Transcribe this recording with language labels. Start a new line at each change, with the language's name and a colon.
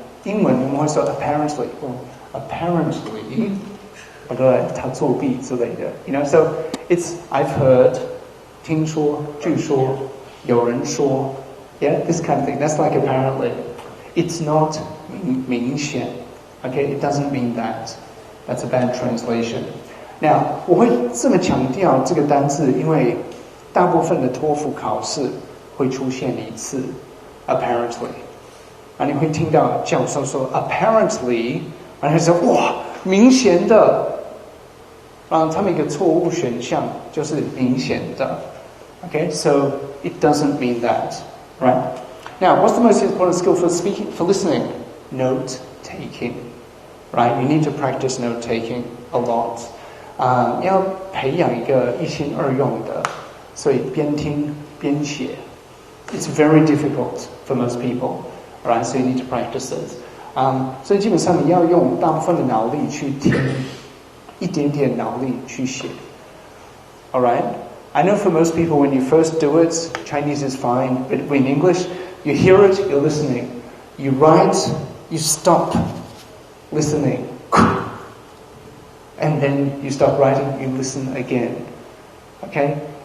Chinese: 英文我们会说 apparently， apparently， 对，他作弊之类的。
English: You know, so it's I've heard，
Chinese: 听说，据说，有人说。
English: Yeah, this kind of thing. That's like apparently. It's not 明显.Okay, it doesn't mean that. That's a bad translation.
Chinese: Now, 我会这么强调这个单字，因为大部分的托福考试会出现一次 apparently. 然后你会听到教授说 apparently， 然后说哇，明显的。然后他们一个错误选项就是明显的。
English: Okay, so it doesn't mean that. Right? Now, what's the most important skill for speaking, for listening? Note taking. Right? You need to practice note taking a lot.
Chinese: 要培养一个一心二用的，所以边听边写。
English: It's very difficult for most people. Right? So you need to practice it.
Chinese: 所以基本上你要用大部分的脑力去听，一点点脑力去写。
English: All right? I know for most people when you first do it, Chinese is fine, but in English, you hear it, you're listening. You write, you stop listening. And then you stop writing, you listen again. Okay?